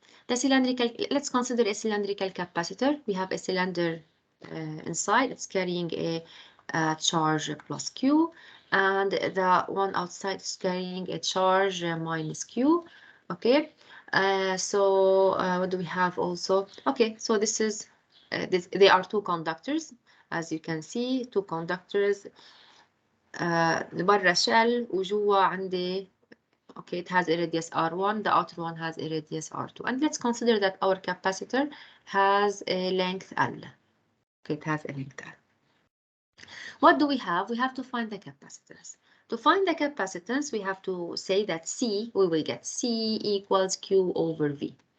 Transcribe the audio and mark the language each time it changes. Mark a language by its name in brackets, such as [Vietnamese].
[English] The cylindrical, let's consider a cylindrical capacitor. We have a cylinder inside, it's carrying a charge plus Q, and the one outside is carrying a charge minus Q. Okay, what do we have also? Okay, so this is, they are two conductors, as you can see, two conductors. [Arabic] برا shell وجوا عندي. [English] Okay, it has a radius R1, the outer one has a radius R2. And let's consider that our capacitor has a length L. Okay, it has a length L. What do we have? We have to find the capacitance. To find the capacitance, we have to say that C, we will get C equals Q over V.